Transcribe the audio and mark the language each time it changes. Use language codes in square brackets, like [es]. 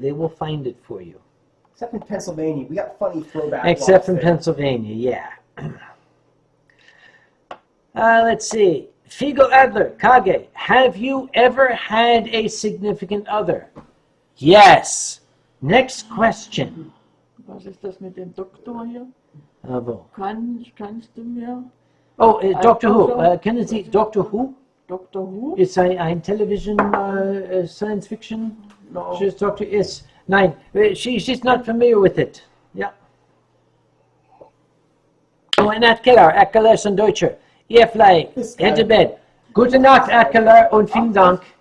[en] They will find it for you. Except in Pennsylvania. We got funny throwback Except laws in there. Pennsylvania, yeah. Let's see. Fiegel Adler, Kage, have you ever had a significant other? Yes. Next question. [de] Was ist das mit dem Doktor hier? Bravo. Kannst du mir? Oh, Doctor Who. Kennen Sie Doctor Who? [en] Doctor Who? It's a television science fiction. No. She's Doctor. Yes. Nein. She's not familiar with it. Yeah. Oh, and [de] Keller, Eckler ist ein Deutscher. Ihr Fly, hinter Bett. Gute Nacht, Eckler, und vielen Dank.